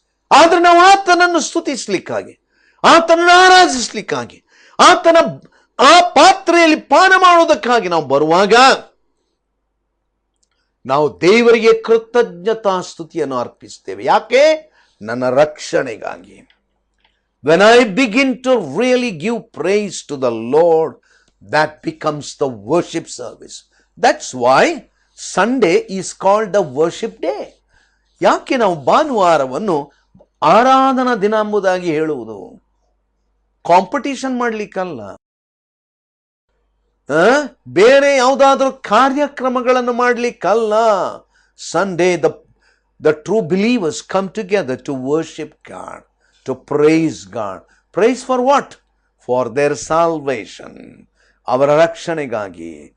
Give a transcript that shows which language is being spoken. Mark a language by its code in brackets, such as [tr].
[kn] ಆದ್ರೆ ನಾವು ಆತನನ್ನು ಸ್ತುತಿಸ್ಲಿಕ್ಕಾಗಿ, ಆತನನ್ನು ಆರಾಧಿಸ್ಲಿಕ್ಕಾಗಿ, ಆತನ ಆ ಪಾತ್ರೆಯಲ್ಲಿ ಪಾನ ಮಾಡುವುದಕ್ಕಾಗಿ ನಾವು ಬರುವಾಗ ನಾವು ದೇವರಿಗೆ ಕೃತಜ್ಞತಾ ಸ್ತುತಿಯನ್ನು ಅರ್ಪಿಸ್ತೇವೆ. ಯಾಕೆ? ನನ್ನ ರಕ್ಷಣೆಗಾಗಿ. [en] When I begin to really give praise to the Lord, that becomes the worship service. That's why Sunday is called the worship day. [kn] ಯಾಕೆ ನಾವು ಭಾನುವಾರವನ್ನು ಆರಾಧನಾ ದಿನ ಎಂಬುದಾಗಿ ಹೇಳುವುದು? ಕಾಂಪಿಟಿಷನ್ ಮಾಡ್ಲಿಕ್ಕಲ್ಲ, ಬೇರೆ ಯಾವುದಾದ್ರೂ ಕಾರ್ಯಕ್ರಮಗಳನ್ನು ಮಾಡ್ಲಿಕ್ಕಲ್ಲ. [en] Sunday the true believers come together to worship God, to praise God. Praise for what? For their salvation. [kn] ಅವರ ರಕ್ಷಣೆಗಾಗಿ.